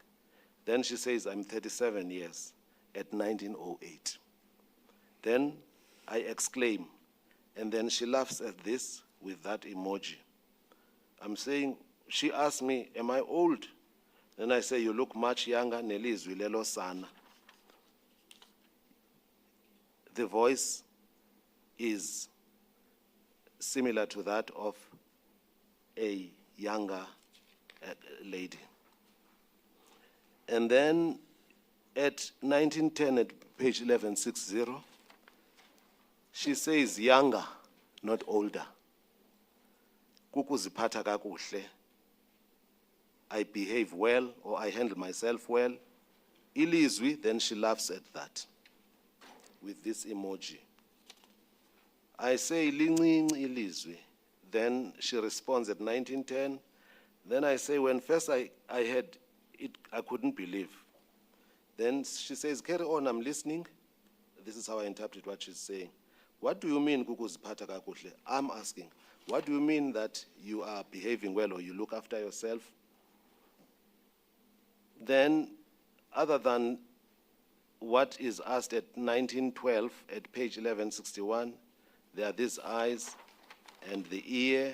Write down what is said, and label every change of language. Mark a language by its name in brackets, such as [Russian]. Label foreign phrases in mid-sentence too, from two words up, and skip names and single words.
[English] Then she says, I'm 37 years at 1908. Then I exclaim, and then she laughs at this with that emoji. I'm saying, she asked me, am I old? Then I say, you look much younger, [Xhosa] nelizwi lelo sana. [English] The voice is similar to that of a younger lady. And then at 1910, at page 1160, she says younger, not older. [Xhosa] Kukuziphatha kakuhle. [English] I behave well, or I handle myself well. Ilizwi, then she laughs at that with this emoji. I say [Xhosa] lincinci ilizwi. [English] Then she responds at 1910. Then I say, when first I heard it, I couldn't believe. Then she says, carry on, I'm listening. This is how I interpret what she's saying. What do you mean, [Xhosa] kukuziphatha kakuhle? [English] I'm asking, what do you mean that you are behaving well or you look after yourself? Then, other than what is asked at 1912, at page 1161, there are these eyes and the ear.